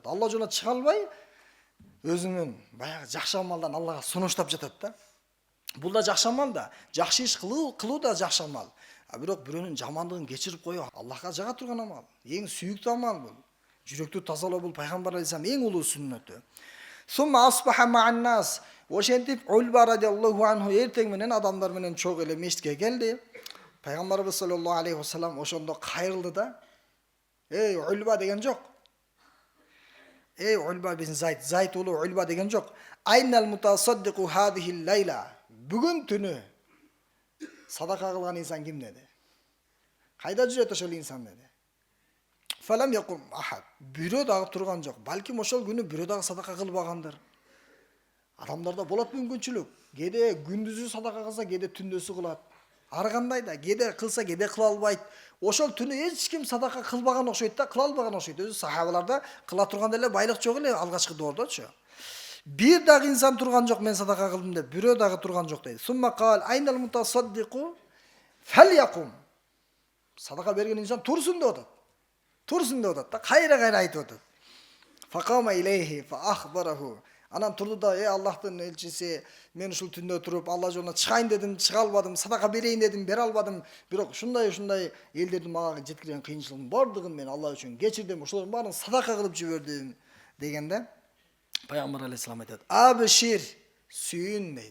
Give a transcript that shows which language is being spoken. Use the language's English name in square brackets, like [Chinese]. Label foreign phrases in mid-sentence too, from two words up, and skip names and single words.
[Kyrgyz] Алла жолуна чыга албай өзүнүн баягы жакшы амалдан Аллага сунуштап жатат да. Бул да жакшы амал да, жакшы иш кылуу да жакшы амал. Бирок бирөөнүн жамандыгын кечирип коюу Аллахка жага турган амал. Эң сүйүктүү амал бул. Жүрөктү тазалоо бул пайгамбар алейхисалам эң улуу сүннөтү. [Arabic] ثم أصبح مع الناس. [Kyrgyz] Ошентип Ульба [Arabic] رضي الله عنه [Kyrgyz] эртең менен адамдар менен чогуу эле мешитке келди. Пайгамбарыбыз [Arabic] صلى الله عليه وسلم [Kyrgyz] ошондо кайрылды да: Ульба деген жок. Ульба бин Зайд улуу Ульба деген жок. [Arabic] أين المتصدق هذه الليلة. [Kyrgyz] Бүгүн түнү садака кылган инсан ким деди? Кайда жүрөт ошол инсан деди. [Arabic] فلم يقم أحد. [Kyrgyz] Бирөө дагы турган жок. Балким ошол күнү бирөө дагы садака кылбагандыр. Адамдарда болот мүмкүнчүлүк. Кээде күндүзү садака кылса, кээде түндөсү кылат. Ар кандай да, кээде кылса, кээде кыла албайт. Ошол түнү эч ким садака кылбаган окшойт да, кыла албаган окшойт. Өзү сахабаларда кыла турган эле байлык жок эле алгачкы доордочу. Бир дагы инсан турган жок, мен садака кылдым деп, бирөө дагы турган жок дейт. [Arabic] ثم قال أين المتصدق فليقم. [Kyrgyz] Садака берген инсан турсун деп атат. Турсун деп атат да, кайра айтып атат. [Arabic] فقام إليه فأخبره. [Kyrgyz] Анан турду да: Аллахтын элчиси, мен ушул түндө туруп Алла жолуна чыгайын дедим, чыга албадым, садака берейин дедим, бере албадым. Бирок ушундай элдердин мага жеткирген кыйынчылыгын бардыгын мен Алла үчүн кечирдим, ошолордун баарын садака кылып жибердим дегенде пайгамбар алейхисалам айтат: Абшир, сүйүн дейт.